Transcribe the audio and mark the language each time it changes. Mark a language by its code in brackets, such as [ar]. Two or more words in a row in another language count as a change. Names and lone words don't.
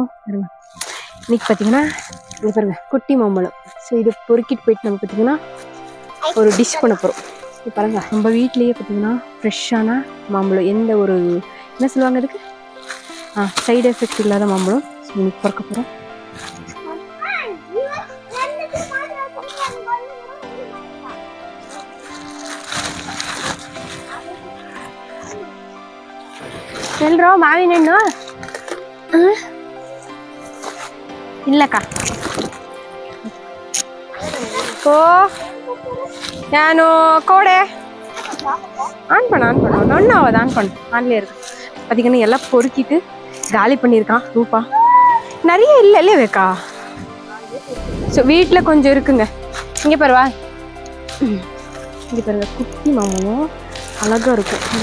[ta] இன்னைக்கு பார்த்தீங்கன்னா இது பாருங்க குட்டி மாம்பழம். ஸோ இதை பொறுக்கிட்டு போயிட்டு நம்ம பார்த்தீங்கன்னா ஒரு டிஷ் பண்ண போகிறோம். இது பாருங்க நம்ம வீட்லேயே பார்த்தீங்கன்னா ஃப்ரெஷ்ஷான மாம்பழம், எந்த ஒரு என்ன சொல்லுவாங்க அதுக்கு [en] side effect [ta] இல்லாத மாம்பழம். ஸோ இன்னைக்கு பொறுக்க போகிறோம். [kn] ಎಲ್ರೋ ಮಾವಿನ ಹಣ್ಣು ಇಲ್ಲಕ್ಕ. ಓ ನಾನು [ta] கோடை ஆன் பண்ண ஒன்றும் ஆகாது, ஆன் பண்ணு, ஆன்லேயே இருக்கு. பார்த்தீங்கன்னா எல்லாம் பொறுக்கிட்டு காலி பண்ணியிருக்கான் ரூபா. நிறைய இல்லை இல்லையே வைக்கா. ஸோ வீட்டில் கொஞ்சம் இருக்குங்க. இங்கே பாருவா, இங்கே பாருங்க குட்டி மாம்பழம் அழகா இருக்கும்.